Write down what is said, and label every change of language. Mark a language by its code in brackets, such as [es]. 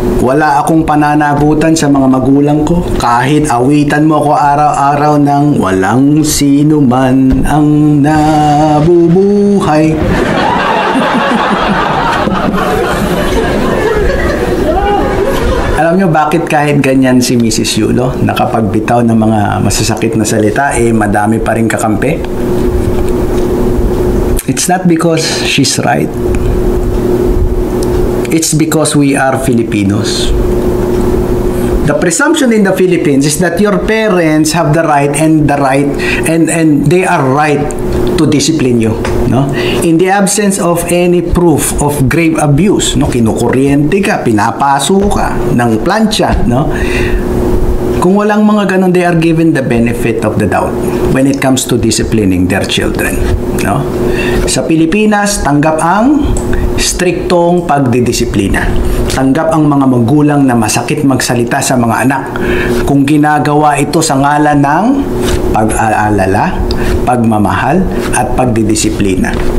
[tl] Wala akong pananagutan sa mga magulang ko. Kahit awitan mo ako araw-araw ng walang sino man ang nabubuhay. Alam nyo bakit kahit ganyan si Mrs. Yulo, nakapagbitaw ng mga masasakit na salita, madami pa rin kakampi? [en] It's not because she's right. It's because we are Filipinos. The presumption in the Philippines is that your parents have the right and they are right to discipline you, no? In the absence of any proof of grave abuse, no, [tl] kinukuryente ka, pinapaso ka ng plancha, [en] no? [tl] Kung walang mga ganun, [en] they are given the benefit of the doubt when it comes to disciplining their children, no? [tl] Sa Pilipinas, tanggap ang striktong pagdidisiplina. Tanggap ang mga magulang na masakit magsalita sa mga anak kung ginagawa ito sa ngalan ng pag-aalala, pagmamahal, at pagdidisiplina.